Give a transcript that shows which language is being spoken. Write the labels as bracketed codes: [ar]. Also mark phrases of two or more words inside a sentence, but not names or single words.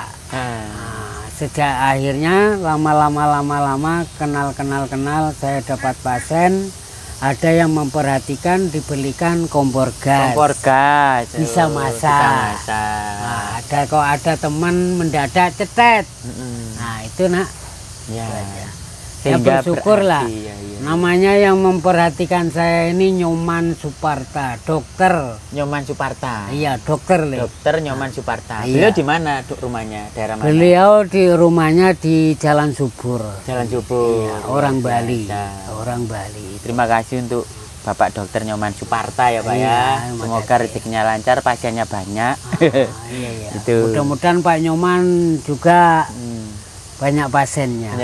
[id] Sejak akhirnya lama kenal saya dapat pasien, ada yang memperhatikan dibelikan kompor gas. Bisa masak. Nah, ada teman mendadak cetet. Nah itu nak. Ya bersyukurlah. Namanya yang memperhatikan saya ini Nyoman Suparta, dokter. Nyoman Suparta. Iya, dokter. Dokter Nyoman Suparta. Beliau di mana rumahnya? Daerah mana? Beliau di rumahnya di Jalan Subur. Jalan Subur. Iya, orang Bali. Orang Bali. Terima kasih untuk Bapak Dokter Nyoman Suparta ya Pak ya. Semoga rezekinya lancar, pasiennya banyak. Iya. Mudah-mudahan Pak Nyoman juga banyak pasiennya.